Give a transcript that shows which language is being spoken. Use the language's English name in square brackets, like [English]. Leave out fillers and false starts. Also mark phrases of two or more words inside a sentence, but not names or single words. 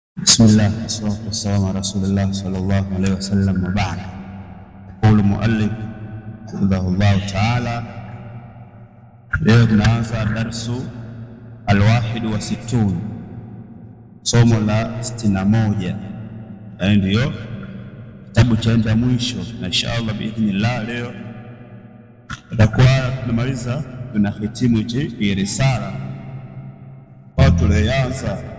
[Arabic] بسم الله والصلاة والسلام على رسول الله صلى الله عليه وسلم وبعد. يقول المؤلف حفظه الله تعالى, [Swahili] leo tunaanza [Arabic] الدرس الواحد والستون, [Swahili] somo la 61, yaani ndio kitabu chaenda mwisho, na [Arabic] إن شاء الله بإذن الله [Swahili] leo tutakuwa tunamaliza tunahitimu hii risala au tulianza